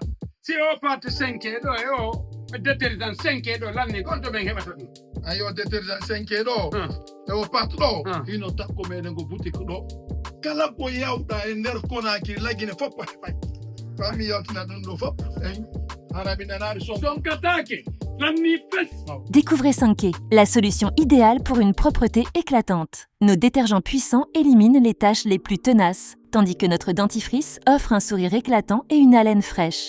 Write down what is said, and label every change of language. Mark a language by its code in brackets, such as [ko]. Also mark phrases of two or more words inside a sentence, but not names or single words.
[ff] Si o parte 5 ɗo e o détergent 5 ɗo lanni gonto ɓen heɓata ɗum. ayo détergent 5 ɗo e o pat ɗo hino takko meɗen ko boutique ɗo kala ko yawɗa e nder konaki lagine fof a heɓay fami yawtina ɗum ɗo fof eyi hana mi nanari son Sonkatake lanni fes. [fr] Découvrez 5K, la solution idéale pour une propreté éclatante. Nos détergents puissants éliminent les taches les plus tenaces, tandis que notre dentifrice offre un sourire éclatant et une haleine fraîche.